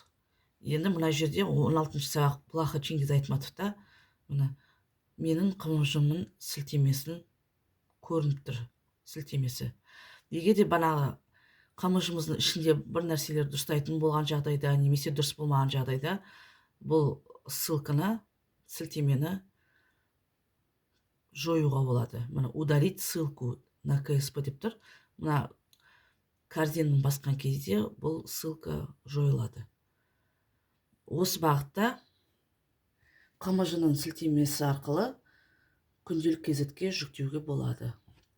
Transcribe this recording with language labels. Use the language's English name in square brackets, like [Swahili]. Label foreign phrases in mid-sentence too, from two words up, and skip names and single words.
[Kazakh] Енді мына жерде 16 сабақ Плаха Чингиз Айтматовта менің қамыжымның сілтемесін көрініп тұр. Сілтемесі. Егер де банағы қамыжымыздың ішінде бір нәрселер дұрыстайтын болған жағдайда, немесе дұрыс болмаған жағдайда, бұл ссылканы, сілтемені жоюға болады. Мына [Russian] удалить ссылку на КСП [Kazakh] деп тұр. Мына корзинаның басқан кезде бұл ссылка жойылады. Осы бағытта қамыжының сілтемесі арқылы күнделік кезетке жүктеуге болады